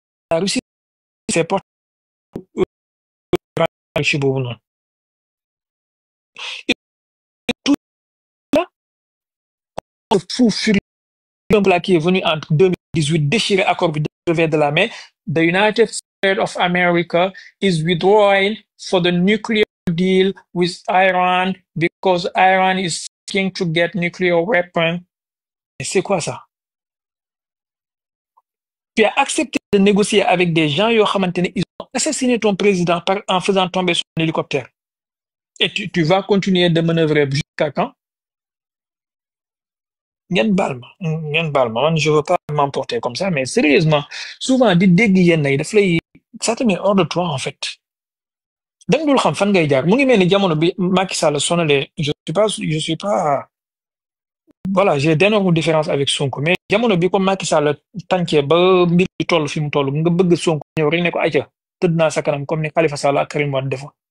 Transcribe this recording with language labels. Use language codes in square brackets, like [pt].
[fr] La Russie c'est porté enrichi [wo] boobu noonu. [fr] Et tout là, fou furieux qui est venu en 2018 déchirer accord bi revers de la main. [en] The United States of America is withdrawing for the nuclear deal with Iran because Iran is seeking to get nuclear weapons. [fr] Et c'est quoi ça? Tu as accepté de négocier avec des gens [wo] yoo xamante ne [fr] ils ont assassiné ton président en faisant tomber son hélicoptère. Et tu vas continuer de manœuvrer jusqu'à quand? [wo] ngeen baal ma man [fr] je veux pas m'emporter comme ça mais sérieusement [wo] souvent di dégg yenn yi daf lay [fr] ça te met hors de toi en fait [wo] danga dul xam fan ngay jaar mu ngi mel ni jamono bi Macky Sall sonalee [fr] je suis pas voilà j'ai d'énormes différences avec Sonko mais [wo] jamono bi ko Macky Sall tàncee ba mbir bi toll fi mu toll nga bëgg Sonko ñëw rek ne ko ayca tëdd naa sa kanam comme ni Khalifa Sall ak Karim Wade defoon.